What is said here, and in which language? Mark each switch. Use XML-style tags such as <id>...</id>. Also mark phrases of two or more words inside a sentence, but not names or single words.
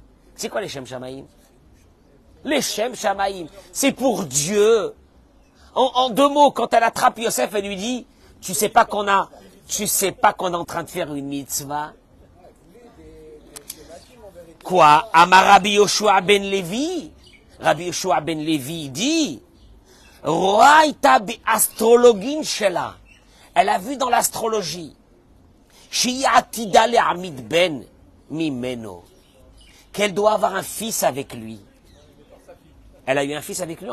<fr>C'est quoi les</fr> <he>שם שמים?</he> <fr>Les</fr> <he>שם שמים,</he> <fr>c'est pour Dieu. En deux mots, quand elle attrape Yosef, elle lui dit, tu sais pas qu'on est en train de faire une mitzvah? Quoi?</fr> <he>אמר רבי יהושע בן לוי.</he> <fr>Rabbi Yoshua ben Levi dit,</fr> <he>ראתה באסטרולוגין שלה.</he> <fr>Elle a vu dans l'astrologie,</fr> <he>שעתידה להעמיד בן ממנו,</he> <fr>qu'elle doit avoir un fils avec lui. Elle a eu un fils avec lui?</fr>